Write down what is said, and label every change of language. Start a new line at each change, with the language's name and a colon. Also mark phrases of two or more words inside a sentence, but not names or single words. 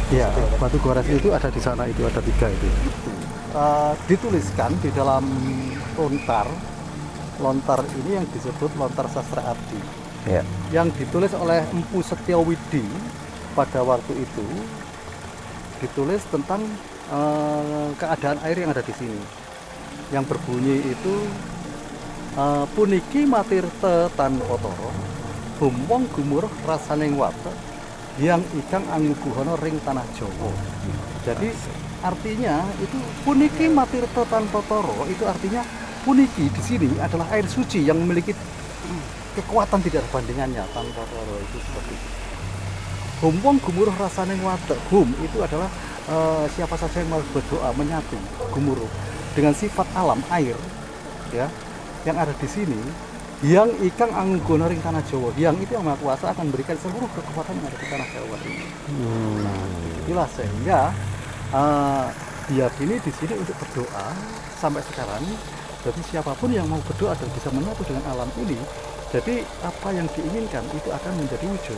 Indonesian: Iya, batu gores itu ada di sana, itu ada 3 itu. Dituliskan di dalam lontar ini yang disebut lontar sastra abdi, Ya. yang ditulis oleh Empu Setyowidi pada waktu itu, ditulis tentang keadaan air yang ada di sini, yang berbunyi itu
Kawi: puniki matirte tan potoro bumwong gumuruh rasaning wate yang ikang anggubuhono ring tanah Jawa.
Indonesian: Jadi artinya itu
Kawi: puniki matirte tan potoro
Indonesian: itu artinya puniki di sini adalah air suci yang memiliki kekuatan tidak ada bandingannya.
Kawi: Tan potoro
Indonesian: itu seperti itu.
Kawi: Bumwong gumuruh rasaning wate,
Indonesian: hum itu adalah siapa saja yang mau berdoa menyatu gumuruh dengan sifat alam air, ya, yang ada di sini, yang
Kawi: ikang anggono ring tanah Jawa,
Indonesian: yang itu yang Maha Kuasa akan memberikan seluruh kekuatan yang ada di tanah Jawa ini. Nah, itulah sehingga diyakini di sini untuk berdoa sampai sekarang. Jadi siapapun yang mau berdoa dan bisa menyatu dengan alam ini, jadi apa yang diinginkan itu akan menjadi wujud.